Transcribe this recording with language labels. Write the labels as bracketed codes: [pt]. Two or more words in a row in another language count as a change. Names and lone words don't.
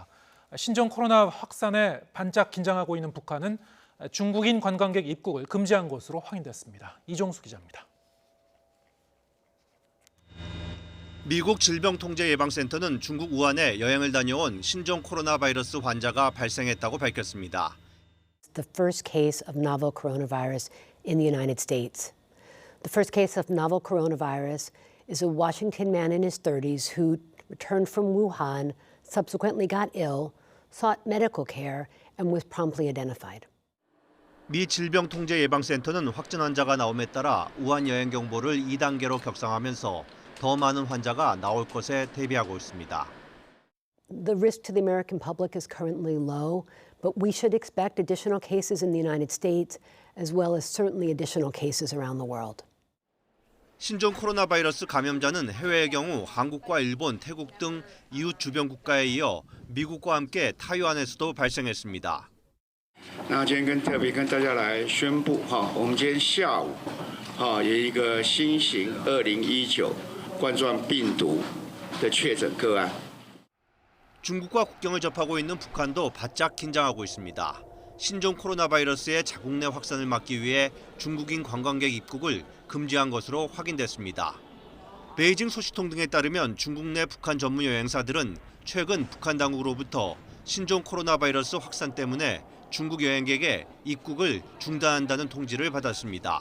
[ko] 신종 코로나 확산에 반짝 긴장하고 있는 북한은 중국인 관광객 입국을 금지한 것으로 확인됐습니다. 이종수 기자입니다. 미국 질병통제예방센터는 중국 우한에 여행을 다녀온 신종 코로나 바이러스 환자가 발생했다고 밝혔습니다. [en] The first case of novel coronavirus in the United States. The first case of novel coronavirus is a Washington man in his 30s who returned from Wuhan, subsequently got ill, sought medical care, and was promptly identified. [ko] 미 질병통제예방센터는 확진 환자가 나옴에 따라 우한 여행 경보를 2단계로 격상하면서 더 많은 환자가 나올 것에 대비하고 있습니다. [en] The risk to the American public is currently low, but we should expect additional cases in the United States, as well as certainly additional cases around the world. [ko] 신종 코로나 바이러스 감염자는 해외의 경우 한국과 일본, 태국 등 이웃 주변 국가에 이어 미국과 함께 타이완에서도 발생했습니다. [zh] 那今天特别跟大家来宣布我们今天下午有一个新型2019冠状病毒的确诊个案。 [ko] 중국과 국경을 접하고 있는 북한도 바짝 긴장하고 있습니다. 신종 코로나 바이러스의 자국 내 확산을 막기 위해 중국인 관광객 입국을 금지한 것으로 확인됐습니다. 베이징 소식통 등에 따르면 중국 내 북한 전문 여행사들은 최근 북한 당국으로부터 신종 코로나 바이러스 확산 때문에 중국 여행객의 입국을 중단한다는 통지를 받았습니다.